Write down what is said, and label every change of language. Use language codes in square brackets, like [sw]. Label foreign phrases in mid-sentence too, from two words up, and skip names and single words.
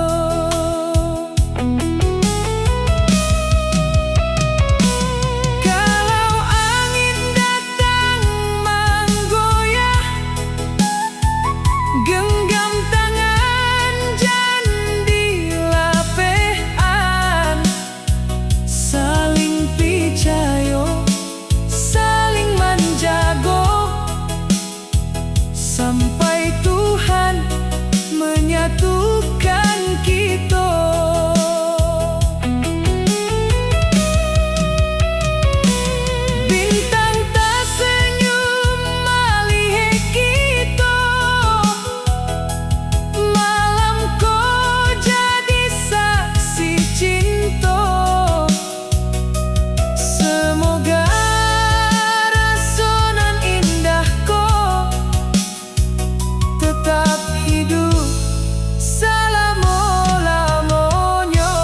[id] Kalau angin datang menggoyah, genggam tangan [min] jan dilapehan. Saling picayo, saling menjago, sampai Tuhan menyatukan kita. [id] Bintang tersenyum melihat kita, malam kau jadi saksi cinta. Semoga rasa nan indah kau tetap hidup selama-lamanya.